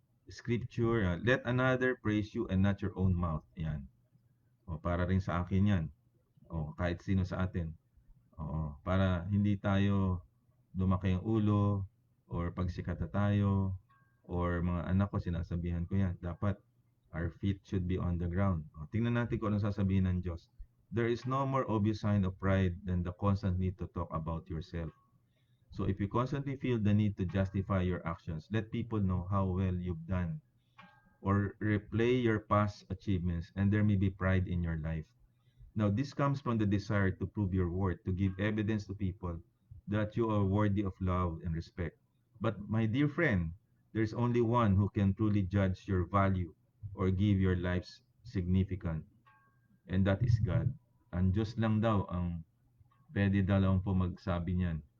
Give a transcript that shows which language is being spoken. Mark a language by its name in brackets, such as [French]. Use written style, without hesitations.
[English] Scripture, let another praise you and not your own mouth. [Filipino] Yan. O, para rin sa akin yan. O, kahit sino sa atin. Oo, para hindi tayo lumaki ang ulo or pagsikata tayo or mga anak ko sinasabihan ko yan. [English] Dapat our feet should be on the ground. [Filipino] O, tingnan natin kung anong sasabihin ng Diyos. [English] There is no more obvious sign of pride than the constant need to talk about yourself. So if you constantly feel the need to justify your actions, let people know how well you've done or replay your past achievements and there may be pride in your life. Now, this comes from the desire to prove your worth, to give evidence to people that you are worthy of love and respect. But, my dear friend, there's only one who can truly judge your value or give your lives significant, and that is God. [Filipino] Ang Diyos lang daw ang pwede daw lang po magsabi niyan.